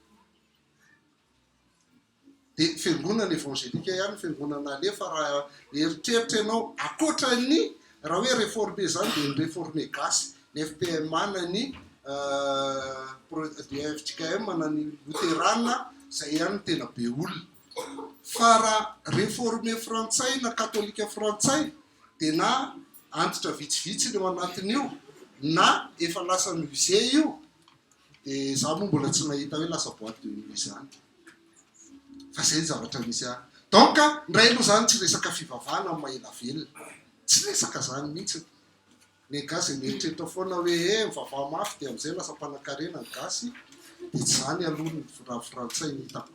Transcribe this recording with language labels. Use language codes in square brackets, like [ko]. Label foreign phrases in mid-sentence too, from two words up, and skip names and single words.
[mg] De fiangonana evangelika ihany fiangonana alefa raha eritreritra ianao akoatrany raha hoe réformé zany de ny réformé gasy, ny FPMA na ny FJKM na ny luterana, zay ihany tena be olona. Fa raha réformé frantsay na katolika frantsay de na antitra vitsivitsy ny ao anatin'io na efa lasa musée io, de za moa mbola tsy nahita hoe lasa [fr] boîte de nuit [mg] zany. Fa zay zavatra misy a. Donc ndray aloha zany tsy resaka fivavahana amin'ny maela velona, tsy resaka zany mihitsy. Ny gasy mieritreritra foana hoe mivavaha mafy de am'izay lasa mpanan-karena ny gasy, de tsy zany aloha ny raha frantsay ny hitako.